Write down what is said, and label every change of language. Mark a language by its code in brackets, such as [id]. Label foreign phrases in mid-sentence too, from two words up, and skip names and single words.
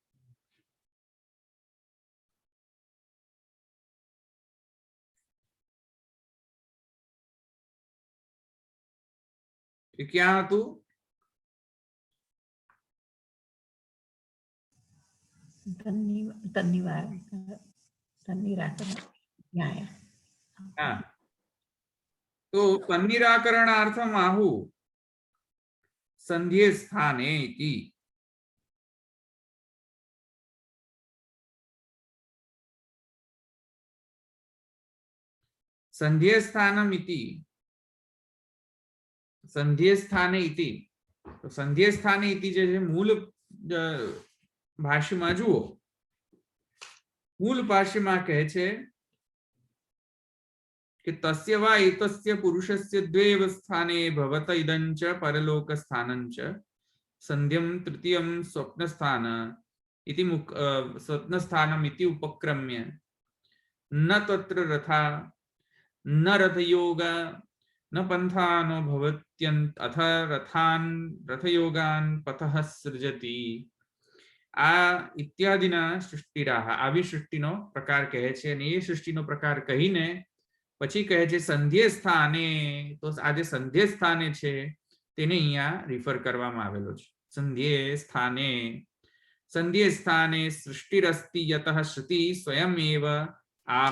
[gu] ક્યાં હતું? હા, તો [sa] તન્નિરાકરણાर्थम आहु संध्ये स्थाने इति. संध्ये स्थानम इति, संध्ये स्थाने इति. [gu] तो [sa] संध्ये स्थाने इति [gu] જે મૂળ ભાષ્યમાં જુઓ, મૂળ ભાષ્યમાં કહે છે [sa] कि तस्य वा एतस्य पुरुषस्य द्वेव स्थाने भवत इदं च परलोक स्थानं च संध्यं तृतीयं स्वप्नस्थान इति स्वप्नस्थानम् इति उपक्रम्य न तत्र रथा न रथयोग न पंथानो भवत्यन्त अथ रथान रथयोगान पथः सृजति. [gu] आ [sa] इत्यादिना सृष्टिराह [gu] આવી સૃષ્ટિનો પ્રકાર કહે છે. અને એ સૃષ્ટિનો પ્રકાર કહીને પછી કહે છે સંધ્ય સ્થાને. તો આ જે સંધ્ય સ્થાને છે તેને અહીંયા રિફર કરવામાં આવેલો છે. [sa] સંધ્યે સ્થાને, સંધ્યે સ્થાને સૃષ્ટિરસ્તિ યતઃ શ્રુતિ સ્વયમેવ આહ.